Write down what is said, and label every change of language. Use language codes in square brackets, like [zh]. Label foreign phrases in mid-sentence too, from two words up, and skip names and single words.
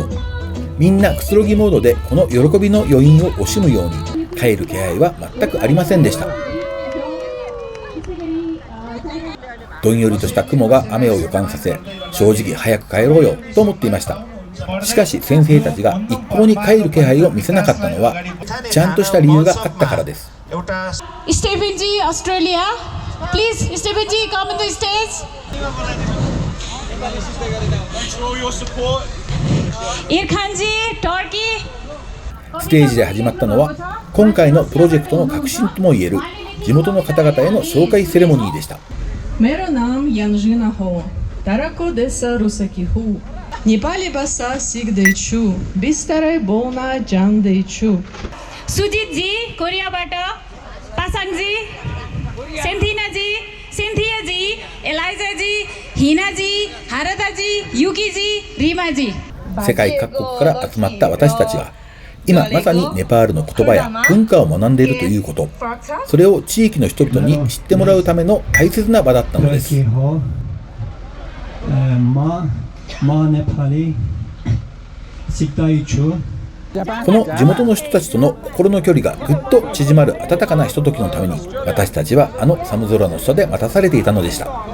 [ja] みんなくつろぎモードでこの喜びの余韻を惜しむように、帰る気配は全くありませんでした。どんよりとした雲が雨を予感させ、正直早く帰ろうよと思っていました。しかし先生たちが一向に帰る気配を見せなかったのは、ちゃんとした理由があったからです。 [en] Stephen G, Australia. Please, Stephen G, come on the stage. Irkhan Ji, Turkey. [ja] ステージで始まったのは今回のプロジェクトの核心ともいえる地元の方々への紹介セレモニーでした。 [ne] मेरा नाम यांजीना हो, ताराको देसा रुसकी हूँ, नेपाली भाषा सीख देछु, बिस्तारै बोल्न जान्दैछु। सुजित जी, कोरियाबाट, पासाङ जी, सेन्थिना जी, सिन्थिया जी, एलाइजा जी, हिना जी, हारदा जी, युकी जी, रिमा जी。 [ja] 世界各国から集まった私たちが今まさにネパールの言葉や文化を学んでいるということ、それを地域の人々に知ってもらうための大切な場だったのです。この地元の人たちとの心の距離がぐっと縮まる温かなひとときのために、私たちはあの寒空の下で待たされていたのでした。